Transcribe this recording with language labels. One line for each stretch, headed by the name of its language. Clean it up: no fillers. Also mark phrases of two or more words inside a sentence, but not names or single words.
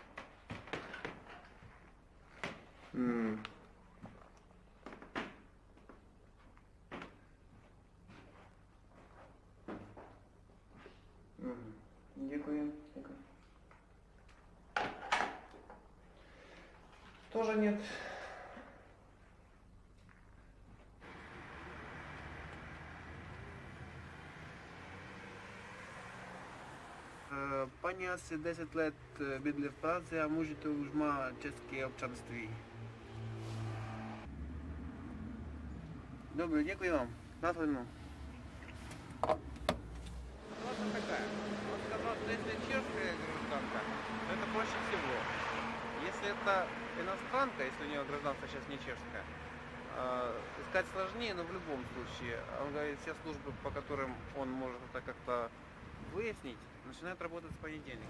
Czech: Děkuji.
Russian: Тоже нет.
Czech: Paní asi 10 let bydlí v Praze a muž to už má české občanství. Добре, děkuji vám. Následnou.
Russian: Ситуация такая. Он сказал, что если чешская гражданка, то это проще всего. Если это иностранка, если у нее гражданство сейчас не чешская, искать сложнее, но в любом случае. Он говорит, все службы, по которым он может это как-то выяснить, начинают работать с понедельника.